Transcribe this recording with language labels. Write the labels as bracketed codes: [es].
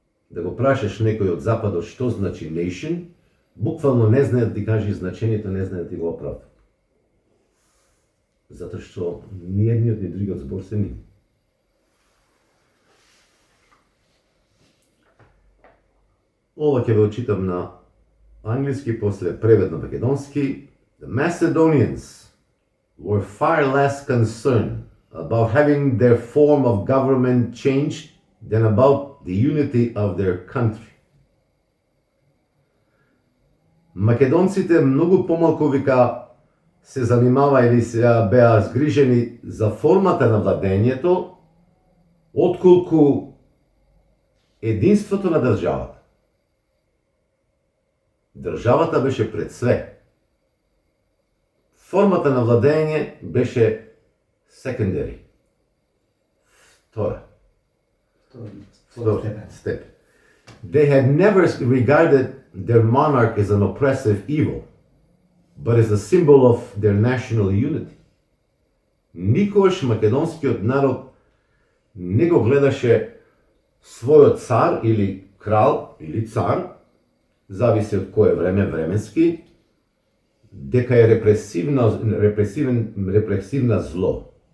[mk] Да го прашаш некој од западот што значи nation, буквално не знае да ти каже значењето, не знае да ти го оправда. Затоа што ни едниот ни другиот збор се нив. Ова ќе ве очитам на англиски, после превед на македонски. [en] The Macedonians were far less concerned about having their form of government changed than about the unity of their country. [mk] македонците многу помалку вика се занимава или се беа згрижени за формата на владењето, отколку единството на државата. Државата беше пред све. Формата на владење беше secondary. Втора step. [en] They had never regarded their monarch as an oppressive evil, but as a symbol of their national unity. [mk] Никогаш македонскиот народ не го гледаше својот цар или крал или цар, зависи од кое време временски, дека е репресивна зло.